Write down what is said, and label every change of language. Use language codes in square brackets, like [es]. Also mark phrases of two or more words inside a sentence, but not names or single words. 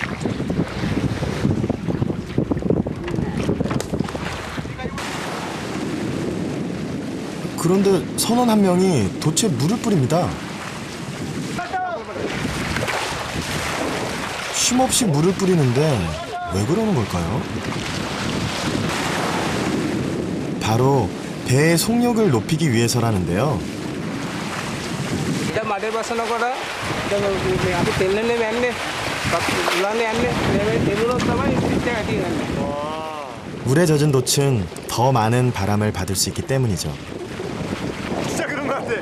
[ko] 그런데 선원 한 명이 돛에 물을 뿌립니다. 쉼없이 물을 뿌리는데 왜 그러는 걸까요? 바로 배의 속력을 높이기 위해서라는데요. [si] දැන් මඩේ බසනකොට දැන් මේ අපි තෙල්ලන්නේ යන්නේ. උලන්නේ යන්නේ. මේ තෙල්ලුනොත් තමයි ස්පීඩ් එක වැඩි වෙන්නේ. [ko] 물에 젖은 돛은 더 많은 바람을 받을 수 있기 때문이죠. 진짜 그런 것 같아.